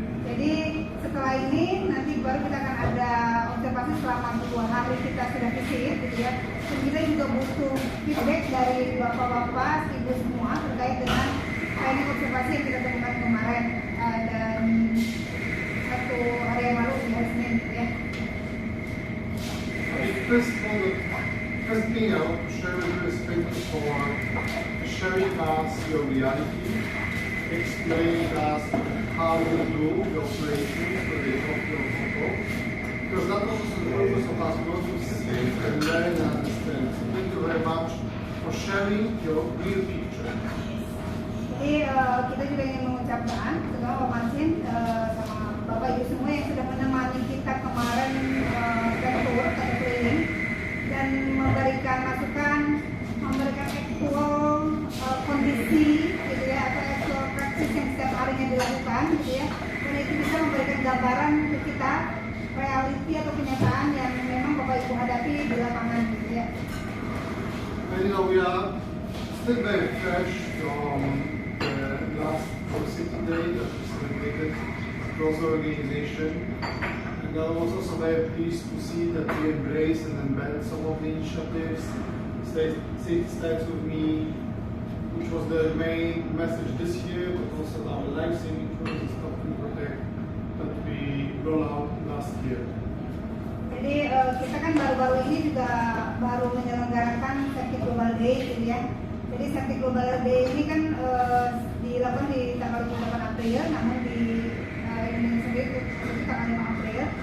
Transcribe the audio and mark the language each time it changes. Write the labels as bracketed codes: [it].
[id] Jadi setelah ini nanti baru kita akan ada observasi selama 2 hari kita sudah visit, gitu ya. Dan kita juga butuh feedback dari bapak-bapak, ibu semua terkait dengan training observasi yang kita temukan kemarin dan 1 hari yang lalu di hari Senin, gitu ya. [en] First thing I want to share with you is thank you for sharing us your reality, explaining us how you do the operations for the Tokyo Hotel. Because that was the purpose of us, we want to see and learn and understand. So thank you very much for sharing your real picture. [id] Jadi kita juga ingin mengucapkan terutama Pak Martin sama Bapak Ibu semua yang sudah menemani kita kemarin tour atau keliling dan memberikan masukan, memberikan actual kondisi, gitu ya, atau actual praktis yang setiap harinya dilakukan, gitu ya. Dan itu bisa memberikan gambaran ke kita realiti atau kenyataan yang memang Bapak Ibu hadapi di lapangan, gitu ya. [en] And we are still very fresh from the last City Day that we celebrated across the organization. And I was also very pleased to see that we embrace and embed some of the initiatives. Safety starts with me, which was the main message this year, but also our life-saving tools and Stop and Protect that we rolled out last year. [id] Jadi kita kan baru-baru ini juga baru menyelenggarakan Safety Global Day, gitu ya. Jadi Safety Global Day ini kan dilakukan di tanggal 28 April, namun di Indonesia sendiri itu tanggal 5 April.